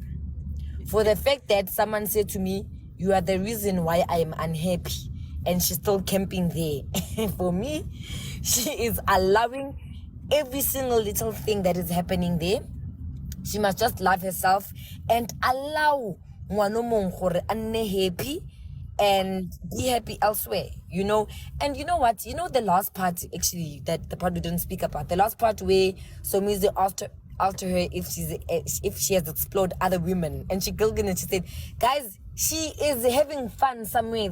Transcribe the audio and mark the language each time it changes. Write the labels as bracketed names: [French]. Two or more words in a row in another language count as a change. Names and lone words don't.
[English] For the fact that someone said to me, "You are the reason why I am unhappy," and she's still camping there. For me, she is allowing every single little thing that is happening there. She must just love herself and allow [Northern Sotho] ngwana mong gore a nne [English] happy and be happy elsewhere, you know. And you know what? You know the last part, actually, that the part we didn't speak about. The last part where Somizi asked her if she has explored other women, and she giggled and she said, "Guys, she is having fun somewhere.